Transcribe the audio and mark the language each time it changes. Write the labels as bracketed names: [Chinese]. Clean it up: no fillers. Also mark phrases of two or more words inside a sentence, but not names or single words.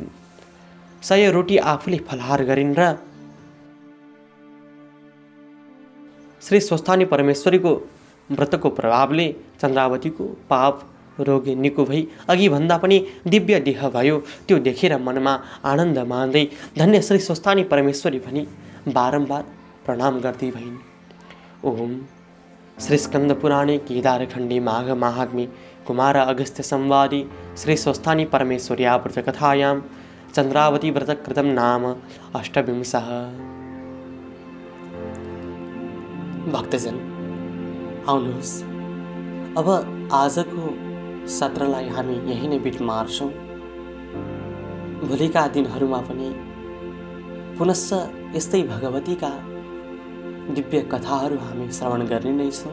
[Nepali] 100 रोटी आफूले फलाहार गरिन् र श्री स्वस्थानी परमेश्वरीको व्रतको प्रभावले चन्द्रावतीको पाप रोग निको भई अघि भन्दा पनि दिव्य देह भयो। त्यो देखेर मनमा आनन्द मान्दै धन्य श्री स्वस्थानी परमेश्वरी भनी बारम्बार प्रणाम गर्दै भइन्। [Sanskrit] ओम श्री स्कंद पुराणे केदारखण्डे माघ महात्म्ये कुमार अगस्त्य संवादे श्री स्वस्थानी परमेश्वर्या व्रत कथायां चन्द्रावती व्रत कृतं नाम 28। [Nepali] भक्तजन, आउनुहोस्, अब आजको सत्रलाई हामी यही नै बिट मार्छौँ। भोलिका दिनहरूमा पनि पुनश्च यस्तै भगवतीका दिव्य कथाहरू हामी श्रवण गर्ने नै छौँ।